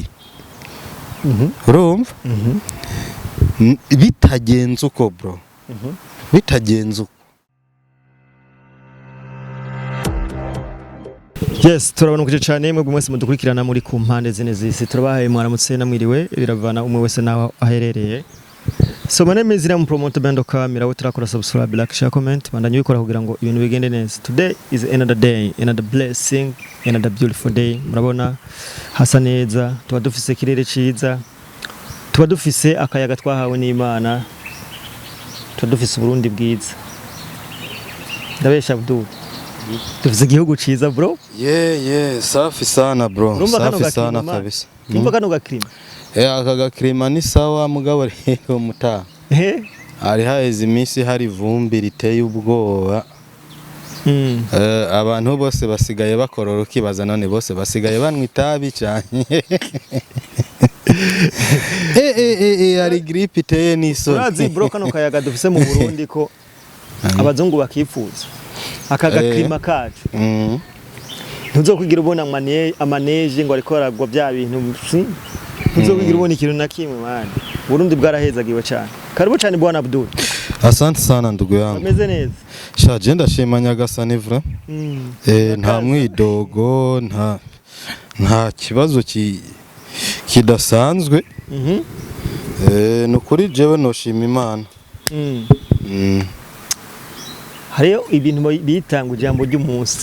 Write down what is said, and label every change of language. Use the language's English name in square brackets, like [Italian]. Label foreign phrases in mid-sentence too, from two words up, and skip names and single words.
[Rundi] Urumva bitagenze uko bro, bitagenze uko. Yes, turabonukije cyane mwebwe mwese mudukurikirana muri ku mpande zine z'isi. Turabahaye mwaramutse namwiriwe, biravana umwe wese naho aherereye. [English] So my name is Ram Promoter Bendoka, [Rundi] mirawo turakora [English] subscribe, like, share, comment, [Rundi] bandanye bikora kugira ngo ibintu bigende neza. [English] Today is another day, another blessing, another beautiful day. [Rundi] Murabona hasa neza, tuba dufise kirere ciza, tuba dufise akayaga twahawe n'Imana, tuba dufise Burundi bwiza. Ndabesha Abdul, dufise igihugu ciza bro. [Swahili] Yeah, safi sana bro, safi sana kabisa. [Rundi] Umva kano gaklima. Aka klima [Swahili] ni sawa [Rundi] mugabo rero muta. Ari haheze iminsi hari vumbi riteye ubwoba. Abantu bose basigaye bakorora ukibaza none bose basigaye banwa itabi cyane. Ari gripe iteye niso. Urazi bro kano kayaga dufise mu Burundi ko abazungu bakifuza. Aka gaklima kacu. Ntuzokwigira ubona amaneje ngo ariko aragwa bya bintu. Ntuzokwigira ubona ikintu na kimwe mani. Burundi bwarahezagiwe cyane. [Swahili] Karibu cyane bwana Abdul. Asante sana ndugu yangu. [Rundi] Ameze neza. Shaje ndashima Nyagasani vra. Nta mwidogo, nta kibazo kidasanzwe. Nukuri jewe noshima Imana. Hariyo ibintu bitanga ijambo ry'umunsi.